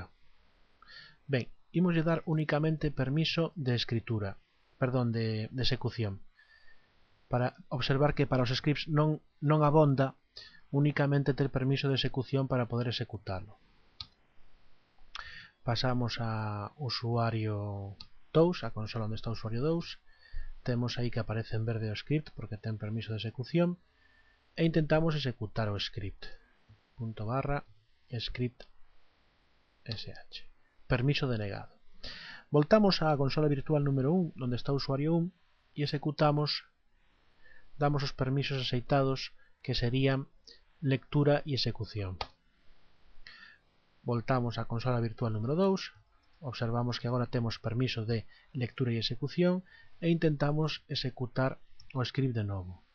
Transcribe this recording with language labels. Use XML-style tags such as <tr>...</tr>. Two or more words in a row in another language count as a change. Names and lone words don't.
<gl>Ben, imoslle dar únicamente permiso de escritura, perdón, de execución, para observar que para os scripts non abonda únicamente ter permiso de execución para poder executarlo. Pasamos a usuario 2, a consola onde está o usuario 2, temos aí que aparece en verde o script porque ten permiso de execución, e intentamos executar o script. ./script sh. Permiso denegado. Voltamos á consola virtual número 1, onde está o usuario 1, e executamos, damos os permisos aceitados, que serían lectura e execución. Voltamos á consola virtual número 2, observamos que agora temos permiso de lectura e execución, e intentamos executar o script de novo.</gl>